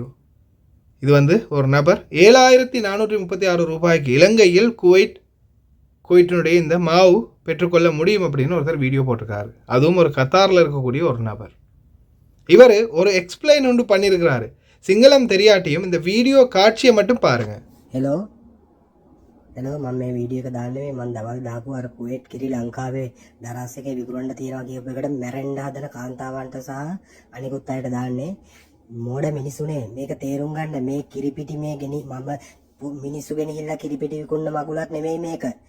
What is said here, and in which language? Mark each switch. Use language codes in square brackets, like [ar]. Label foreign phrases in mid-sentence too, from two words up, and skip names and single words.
[ta] இது ஒரு நபர் 7436 ரூபாய்க்கு இலங்கையில் குவைட்டினுடைய இந்த மாவு பெற்றுக்கொள்ள முடியும் அப்படின்னு ஒருத்தர் வீடியோ போட்டிருக்காரு. அதுவும் ஒரு கத்தாரில் இருக்கக்கூடிய ஒரு நபர். இவர் ஒரு எக்ஸ்பிளைன் ஒன்று பண்ணியிருக்கிறாரு. சிங்களம் தெரியாட்டியும் இந்த வீடியோ காட்சியை மட்டும் பாருங்கள். [si] හෙලෝ මම මේ වීඩියෝ එක දාන්නේ මම දවල් දාපු අර කුවේට් කිරි ලංකාවේ දරස් එකේ විකුණන්න තියනවා කියපු එකට මැරෙන්න හදන කාන්තාවන්ට සහ අනිකුත් අයට දාන්නේ. මෝඩ මිනිසුනේ මේක තේරුම් ගන්න. මේ කිරි පිටි මේ ගෙනි මම මිනිස්සු ගෙනහිල්ලා කිරිපිටි විකුණන මගුලක් නෙමෙයි මේක.